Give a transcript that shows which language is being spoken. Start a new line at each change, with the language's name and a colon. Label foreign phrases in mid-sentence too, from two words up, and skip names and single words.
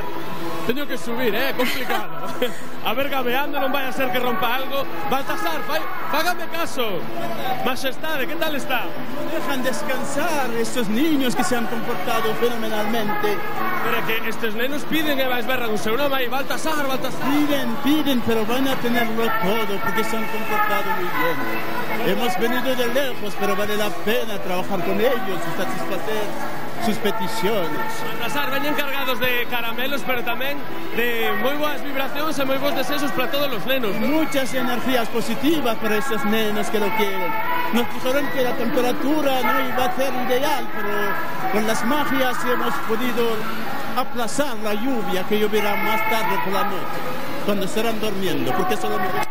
Galician: Teño que subir, complicado. A ver, gabeando, non vai a ser que rompa algo. Baltasar, fágame caso. Majestade, que tal está?
Spanish: Dejan descansar estos niños que se han comportado fenomenalmente.
Galician: Pero que estes nenos piden e vais berran o seu nome aí. Baltasar.
Spanish: Piden, pero van a tenerlo todo porque se han comportado muy bien. Hemos venido de lejos, pero vale la pena trabajar con ellos y satisfacer sus peticiones.
Galician: Baltasar, veñen cargados de caramelos, pero tamén de moi boas vibracións e moi bons deseos para todos os nenos,
Spanish: ¿no? Muchas energías positivas para esos nenos que lo quieren. Nos dijeron que la temperatura no iba a ser ideal, pero con las magias hemos podido aplazar la lluvia que lloverá más tarde por la noche, cuando estarán durmiendo, porque eso lo mejor.